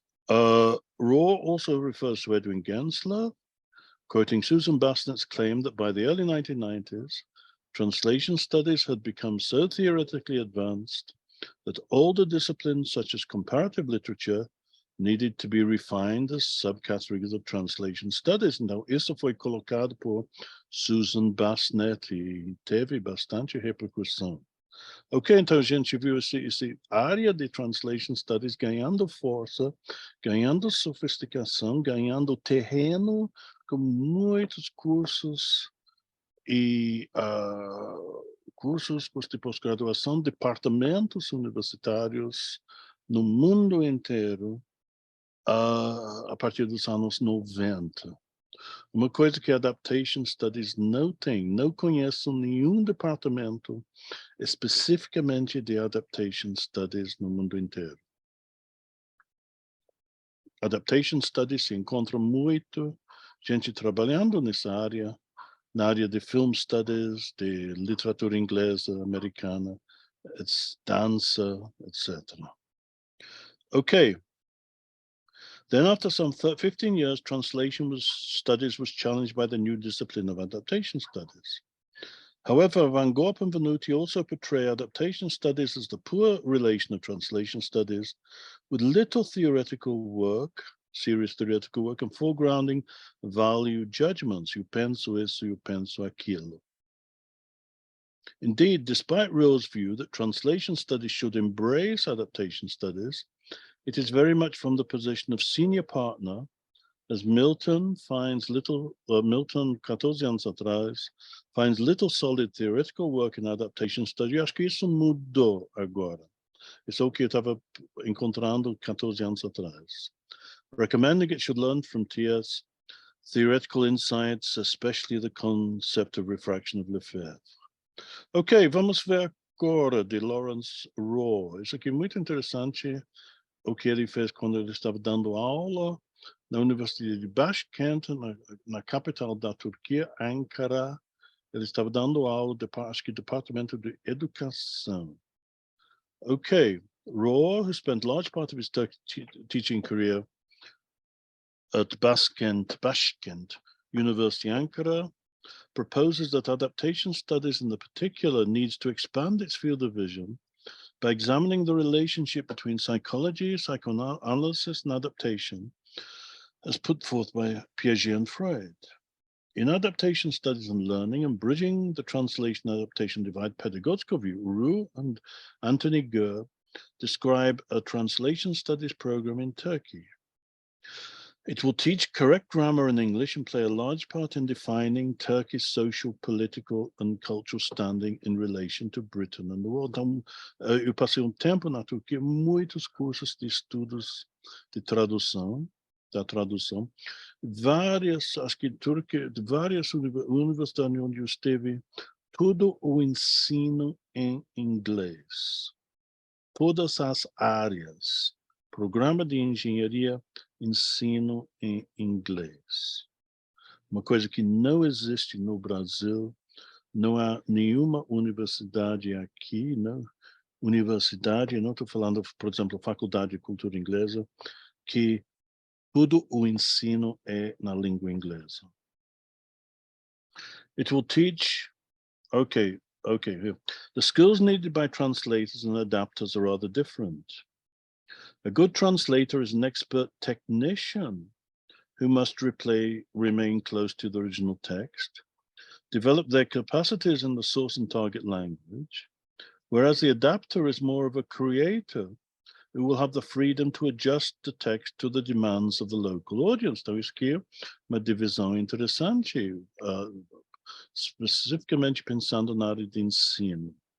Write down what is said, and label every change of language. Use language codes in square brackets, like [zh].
[en] Raw also refers to Edwin Gensler, quoting Susan Bassnett's claim that by the early 1990s, translation studies had become so theoretically advanced that older disciplines such as comparative literature needed to be refined as subcategories of translation studies. [pt] Então, isso foi colocado por Susan Bassnett e teve bastante repercussão. Ok, então a gente viu essa área de translation studies ganhando força, ganhando sofisticação, ganhando terreno, com muitos cursos e cursos de pós-graduação, departamentos universitários no mundo inteiro a partir dos anos 90. Uma coisa que Adaptation Studies não tem, não conheço nenhum departamento especificamente de Adaptation Studies no mundo inteiro. Adaptation Studies se encontra muito gente trabalhando nessa área, na área de Film Studies, de literatura inglesa, americana, dança, etc. [en] Okay. Then after some 15 years, translation studies was challenged by the new discipline of adaptation studies. However, Van Gorp and Venuti also portray adaptation studies as the poor relation of translation studies with little theoretical work, serious theoretical work, and foregrounding value judgments. [pt] Eu penso isso, eu penso aquilo. [en] Indeed, despite Raw's view that translation studies should embrace adaptation studies, it is very much from the position of senior partner, as Milton finds little, Milton, [pt] 14 anos atrás, [en] finds little solid theoretical work in adaptation studies. [pt] Eu acho que isso mudou agora. Isso é o que eu estava encontrando 14 anos atrás. [en] Recommending it should learn from TS theoretical insights, especially the concept of refraction of Lefebvre. [pt] Ok, vamos ver agora de Lawrence Raw. Isso aqui é muito interessante, o que ele fez quando ele estava dando aula na Universidade de Başkent, na capital da Turquia, Ankara. Ele estava dando aula, acho que Departamento de Educação. [en] Okay, Raw, who spent large part of his teaching career at Başkent University, Ankara, proposes that adaptation studies in the particular needs to expand its field of vision by examining the relationship between psychology, psychoanalysis, and adaptation, as put forth by Piaget and Freud. In adaptation studies and learning and bridging the translation-adaptation divide pedagogical view, Roux and Anthony Gurr describe a translation studies program in Turkey. It will teach correct grammar in English and play a large part in defining Turkey's social, political, and cultural standing in relation to Britain and the world. [pt] Então, eu passei tempo na Turquia, muitos cursos de estudos de tradução, acho que Turquia, várias universidades onde eu esteve, todo o ensino em inglês. Todas as áreas, programa de engenharia, ensino em inglês. Uma coisa que não existe no Brasil, não há nenhuma universidade aqui, não estou falando, por exemplo, Faculdade de Cultura Inglesa, que todo o ensino é na língua inglesa. [en] It will teach, okay, the skills needed by translators and adapters are rather different. A good translator is an expert technician who must remain close to the original text, develop their capacities in the source and target language, whereas the adapter is more of a creator who will have the freedom to adjust the text to the demands of the local audience. [pt] Então, isso aqui é uma divisão interessante, specificamente pensando na área de ensino.